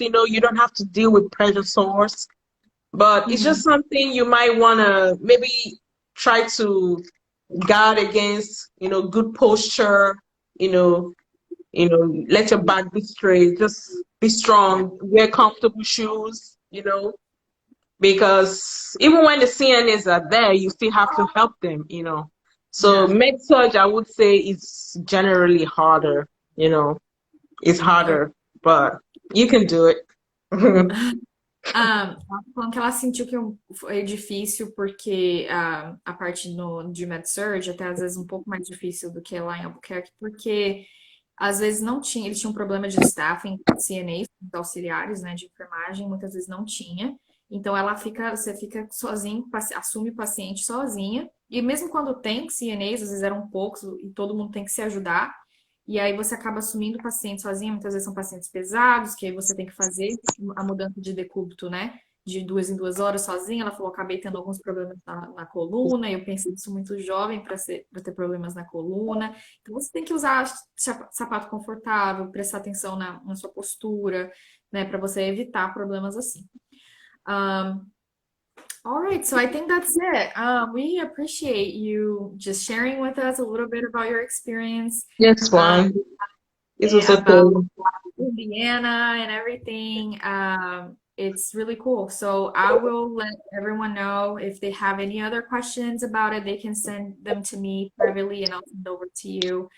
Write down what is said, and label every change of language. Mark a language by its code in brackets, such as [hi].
[en] You know, you don't have to deal with pressure sores, but it's just something you might want to maybe try to guard against, you know, good posture, you know, let your back be straight, just be strong, wear comfortable shoes, you know, because even when the CNAs are there, you still have to help them, you know. So med surg, I would say, is generally harder, you know, it's harder, but you can do it. [pt] Ela falando que ela sentiu que foi difícil porque a parte de MedSurg até às vezes um pouco mais difícil do que lá em Albuquerque, porque às vezes não tinha, eles tinham um problema de staffing, CNAs, auxiliares, né, de enfermagem, muitas vezes não tinha. Então você fica sozinho, assume o paciente sozinha. E mesmo quando tem CNAs, às vezes eram poucos e todo mundo tem que se ajudar. E aí você acaba assumindo o paciente sozinho, muitas vezes são pacientes pesados, que aí você tem que fazer a mudança de decúbito, né? De 2 em 2 horas sozinha. Ela falou, acabei tendo alguns problemas na coluna, e eu pensei isso muito jovem para ter problemas na coluna. Então você tem que usar sapato confortável, prestar atenção na sua postura, né? Para você evitar problemas assim. [en] All right, so I think that's it. We appreciate you just sharing with us a little bit about your experience. Yes, fine. This was about okay. Indiana and everything. It's really cool. So I will let everyone know if they have any other questions about it, they can send them to me privately and I'll send over to you.